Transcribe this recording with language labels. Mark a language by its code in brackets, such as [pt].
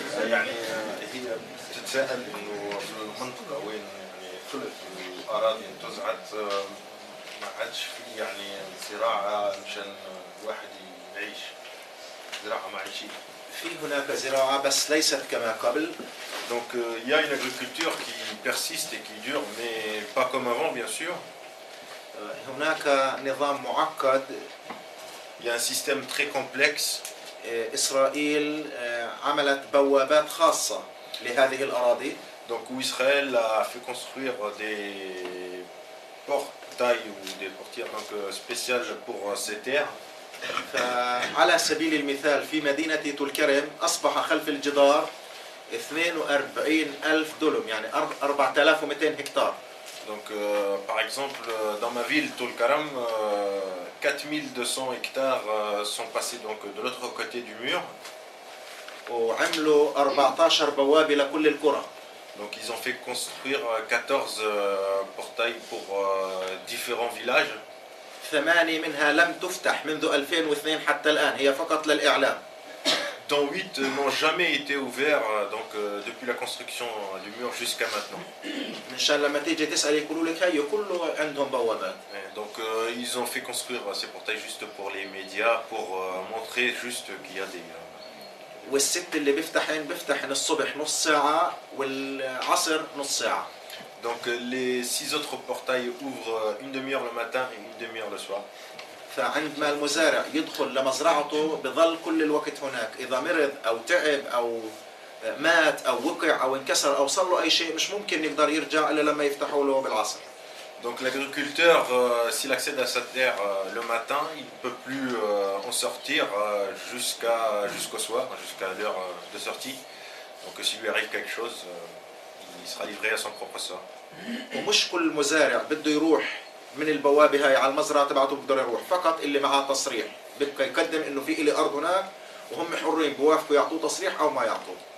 [ar] يعني هي تتساءل انه في المنطقه وين يعني ثلث الاراضي انتزعت ما عادش في يعني زراعه مشان الواحد يعيش زراعه معيشيه. في هناك زراعة بس ليست كما قبل. [fr] Donc il y a une agriculture qui persiste et qui dure, mais pas comme avant, bien sûr. [ar] هناك نظام معقد. [fr] Il y a un système très complexe. [ar] إسرائيل عملت بوابات خاصة لهذه الأراضي. [fr] Donc où Israël a fait construire des portails ou des portières donc spéciales pour ces terres. [ar] فعلى سبيل المثال في مدينة طول كرم أصبح خلف الجدار 42,000 دلم يعني 4200 هكتار. [fr] Donc par exemple dans ma ville Tol Karam 4200 hectares sont passés donc de l'autre côté du mur. [ar] وعملوا 14 بوابة لكل القرى. [fr] Donc ils ont fait construire 14 portails pour différents villages. [ar] 8 منها لم تفتح منذ 2002 حتى الآن هي فقط للإعلام. [fr] Dont 8 n'ont jamais été ouverts donc, depuis la construction du mur jusqu'à maintenant. [ar] مشان لما تيجي تسأل يقولوا لك هي كله عندهم بوابات. [fr] Donc ils ont fait construire ces portails juste pour les médias, pour montrer juste qu'il y a des... [ar] والست اللي بيفتحن الصبح نص ساعة والعصر نص ساعة. [fr] Donc les 6 autres portails ouvrent une demi-heure le matin et une demi-heure le soir. [ar] فعندما المزارع يدخل لمزرعته بظل كل الوقت هناك، إذا مرض أو تعب أو مات أو وقع أو انكسر أو صار له أي شيء مش ممكن يقدر يرجع إلا لما يفتحوا له بالعصر. [fr] Donc l'agriculteur, s'il accède à sa terre le matin, il ne peut plus en sortir jusqu'au soir, jusqu'à l'heure de sortie. Donc s'il lui arrive quelque chose, il sera livré à son propre sort. [ar] ومش كل مزارع بده يروح من البوابة هاي على المزرعة تبعته بقدر يروح، فقط اللي معاه تصريح بده يقدم إنه في إلي أرض هناك وهم حرين بوافقوا يعطوه تصريح أو ما يعطوه.